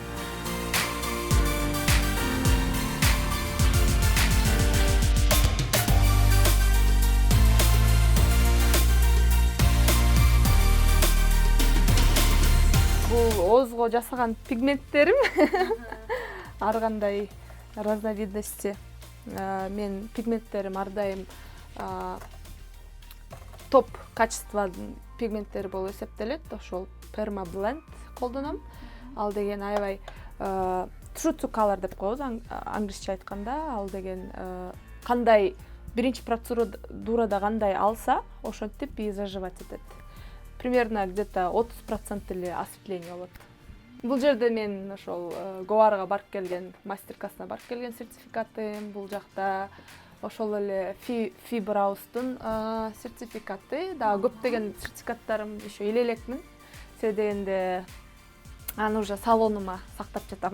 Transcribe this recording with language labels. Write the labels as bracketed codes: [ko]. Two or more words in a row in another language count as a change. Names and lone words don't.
[ky] Бул оозго жасаган пигменттерим. Ар кандай разновидности. Мен пигменттерим ар дайым топ качестводун пигменттери болуп эсептелет. Ошол Permablend колдоном. Ал деген аябай [en] true to color [ky] деп коебуз англисче айтканда. Ал деген кандай биринчи процедурада кандай алса, ошентип [ru] и заживать [ky] этет. [ru] Примерно где-то 30% эле осветление болот. [ky] Бул жерде мен ошол Гоарга барып келген, мастер-классына барып келген сертификатым, бул жакта ошол эле Фибраустун сертификаты, дагы көптөгөн сертификаттарым еще эле элекмин. Себеби дегенде аны уже салонума сактап жатам.